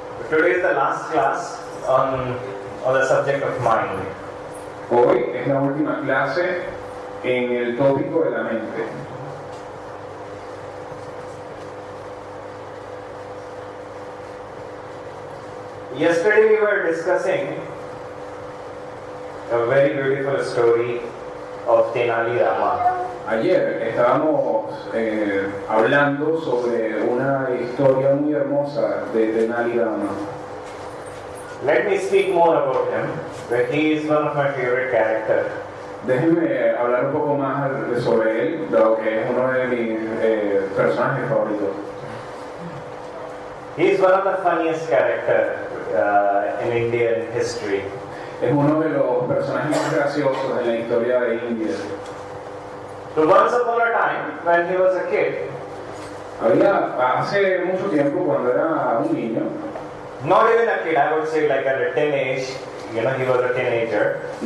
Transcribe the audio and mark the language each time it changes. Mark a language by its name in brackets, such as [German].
[English] today is the last class on the subject of mind. [Spanish] Hoy es la última clase en el tópico de la mente. [English] Yesterday we were discussing a very beautiful story of Tenali Rama. [Spanish] Ayer estábamos hablando sobre una historia muy hermosa de Tenali Rama. [English] Let me speak more about him, but he is one of my favorite characters. [Spanish] Déjenme hablar un poco más sobre él, dado que es uno de mis personajes favoritos. [English] He is one of the funniest characters in Indian history. [Spanish] Es uno de los personajes más graciosos en la historia de India. [English] So once upon a time, when he was a kid, [Spanish] Hace mucho tiempo, cuando era un niño, [English] not even a kid, I would say like at a teenage, he was a teenager.